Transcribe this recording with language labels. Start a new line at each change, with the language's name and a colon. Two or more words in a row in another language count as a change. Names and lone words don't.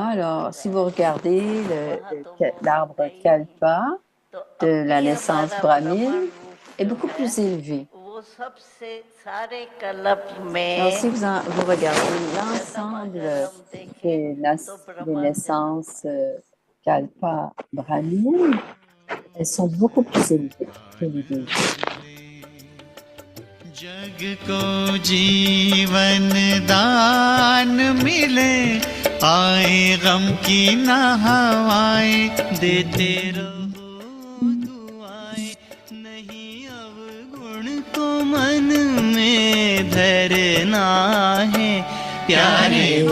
French: Alors, si vous regardez l'arbre Kalpa de la naissance brahmine, est beaucoup plus élevé. Alors, si vous regardez l'ensemble des naissances Kalpa brahmine, elles sont beaucoup plus élevées que les deux.
Hindi: जग को जीवन दान मिले आए गम की ना हवाएं देते रहो दुआएं नहीं अवगुण को मन में धरना है प्यारे